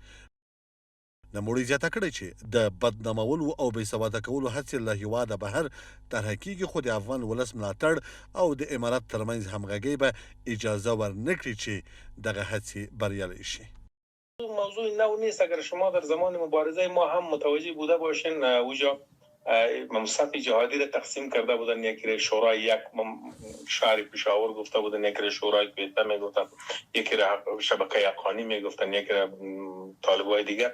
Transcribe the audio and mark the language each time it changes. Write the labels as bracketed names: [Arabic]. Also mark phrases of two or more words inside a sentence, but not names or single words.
[Pashto] نوموړي زیاته کړې چې د بدنامولو او بې سواده کولو هڅې له هېواده بهر طرحه کېږي، خو د افغان ولس ملاتړ او د امارت ترمنځ همغږۍ به اجازه ورنکړي چې دغه هڅې بریالۍ شي. [Persian] موضوع نو نیست. اگر شما در زمان مبارزه ما هم متوجه بوده باشین، اوجا مصف جهادی را تقسیم کرده بودن، یکی را شورای یک شهر پشاور گفته بودن، یکی را شورای کویته میگفتن، یکی را شبکه افغانی میگفتن، یکی را طالبای دیگر.